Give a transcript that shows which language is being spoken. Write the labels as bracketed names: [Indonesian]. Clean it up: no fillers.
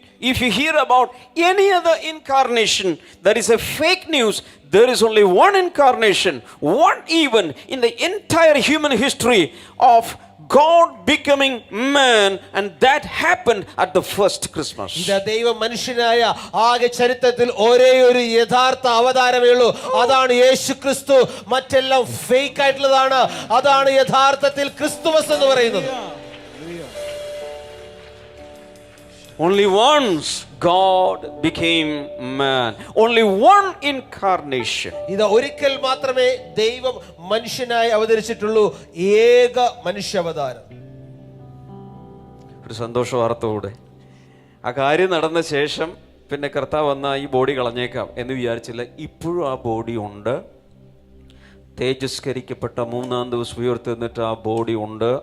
[English] If you hear about any other incarnation, that is a fake news. There is only one incarnation, one event in the entire human history of God becoming man, and that happened at the first Christmas. [Malayalam] ഇതാ ദൈവം മനുഷ്യനായ ആകെ ചരിത്രത്തിൽ ഒരേ ഒരു യഥാർത്ഥ അവതാരമേ ഉള്ളൂ. അതാണ് യേശു ക്രിസ്തു. മറ്റെല്ലാം ഫേക്ക് ആയിട്ടുള്ളതാണ്. അതാണ് യഥാർത്ഥത്തിൽ ക്രിസ്തുമസ് എന്ന് പറയുന്നത്. [English] Only once God became man. Only one incarnation. [Malayalam] ഇത് ഒരിക്കൽ മാത്രമേ ദൈവം മനുഷ്യനായി അവതരിച്ചിട്ടുള്ളൂ. ഏക മനുഷ്യാവതാരം. ഒരു സന്തോഷ വാർത്തയോടെ ആ കാര്യം നടന്ന ശേഷം പിന്നെ കർത്താവ് വന്ന ഈ ബോഡി കളഞ്ഞേക്കാം എന്ന് വിചാരിച്ചില്ല. ഇപ്പോഴും ആ ബോഡി ഉണ്ട്. തേജസ്കരിക്കപ്പെട്ട 3-ാം ദിവസം ഉയർത്തെന്നിട്ട് ആ ബോഡി ഉണ്ട്.